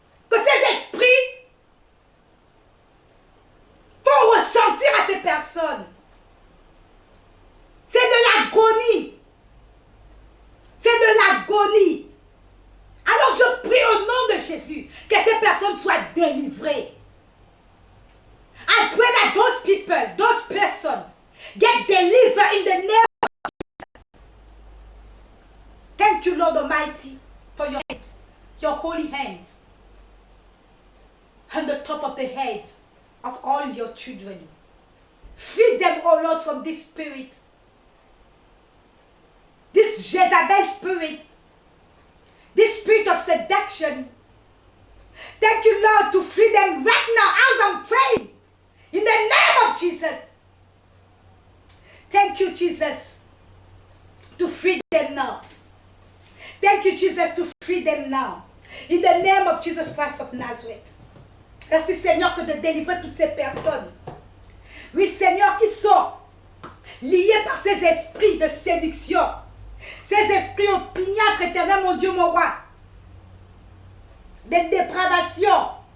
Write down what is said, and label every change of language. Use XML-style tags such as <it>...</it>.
<fr>Que ces esprits font ressentir à ces personnes. C'est de l'agonie. C'est de l'agonie. Alors je prie au nom de Jésus que ces personnes soient délivrées.</fr> <en>I pray that those people, those persons get delivered in the name of Jesus. Thank you, Lord Almighty, for your hand, your holy hands on the top of the heads of all your children. Free them, oh Lord, from this spirit, this Jezebel spirit, this spirit of seduction. Thank you, Lord, to free them right now as I'm praying. In the name of Jesus. Thank you, Jesus, to free them now. Thank you, Jesus, to free them now. In the name of Jesus Christ of Nazareth.</en> <fr>Merci, Seigneur, que de délivrer toutes ces personnes. Oui, Seigneur, qui sont liés par ces esprits de séduction. Ces esprits opiniâtres, éternel, mon Dieu, mon roi. Des dépravations.</fr>